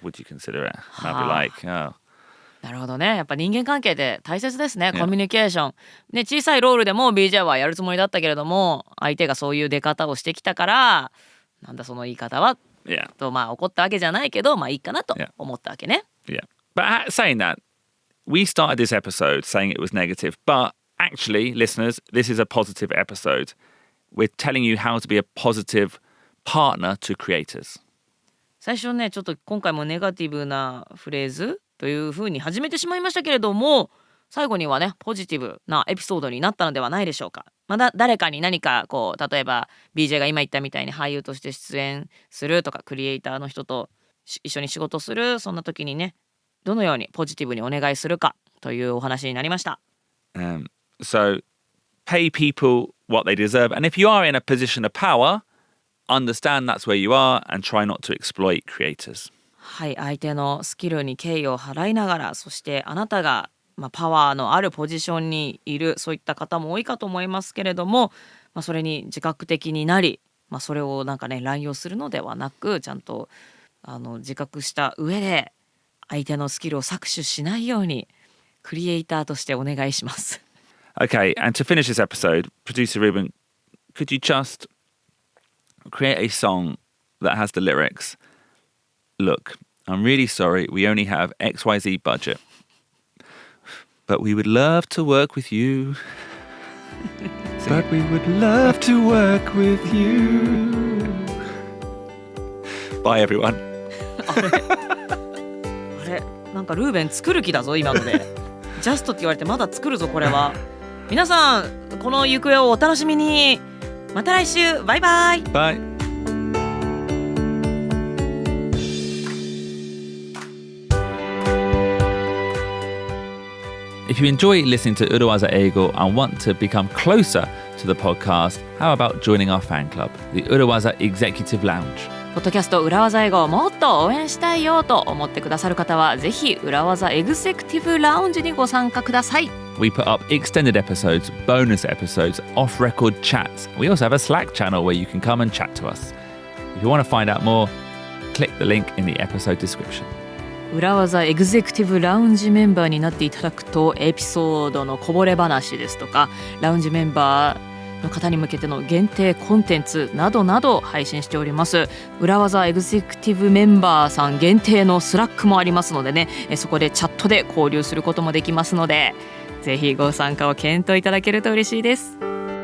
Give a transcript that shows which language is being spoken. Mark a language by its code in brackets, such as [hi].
[en] Would you consider it? And I'd be like, oh. [ja] なるほどね。やっぱ人間関係って大切ですね。コミュニケーション。ね、小さいロールでも BJ はやるつもりだったけれども、相手がそういう出方をしてきたから、なんだその言い方は、と怒ったわけじゃないけど、いいかなと思ったわけね。 [en] Yeah. But saying that, we started this episode saying it was negative, but actually, listeners, this is a positive episode. We're telling you how to be a positive partner to creators. [ja] 最初ね、ちょっと今回もネガティブなフレーズというふうに始めてしまいましたけれども、最後にはね、ポジティブなエピソードになったのではないでしょうか。まだ誰かに何かこう、例えば BJ が今言ったみたいに俳優として出演するとか、クリエイターの人と一緒に仕事する、そんな時にね、どのようにポジティブにお願いするかというお話になりました。 [en] So, pay people what they deserve. And if you are in a position of power, understand that's where you are and try not to exploit creators. [ja] はい、相手のスキルに敬意を払いながら、そしてあなたがパワーのあるポジションにいる、そういった方も多いかと思いますけれども、それに自覚的になり、それをなんかね乱用するのではなく、ちゃんと自覚した上で相手のスキルを搾取しないようにクリエイターとしてお願いします。 [en] Okay, and to finish this episode, producer Ruben, could you just create a song that has the lyrics? Look, I'm really sorry, we only have XYZ budget. But we would love to work with you. But we would love to work with you. Bye everyone. [ja] あれなんかルーベン作る気だぞ今ので。ジャストって言われてまだ作るぞこれは。皆さんこの行方をお楽しみに。また来週。バイバイ。 [en] Bye. If you enjoy listening to 裏技英語 and want to become closer to the podcast, how about joining our fan club, the 裏技 Executive Lounge? [ja] ポッドキャスト裏技英語をもっと応援したいよと思ってくださる方はぜひ裏技エグゼクティブラウンジにご参加ください。 [en] We put up extended episodes, bonus episodes, off-record chats. We also have a Slack channel where you can come and chat to us. If you want to find out more, click the link in the episode description. [ja] 裏技エグゼクティブラウンジメンバーになっていただくとエピソードのこぼれ話ですとかラウンジメンバーの方に向けての限定コンテンツなどなど配信しております。裏技エグゼクティブメンバーさん限定のスラックもありますのでね、そこでチャットで交流することもできますのでぜひご参加を検討いただけると嬉しいです。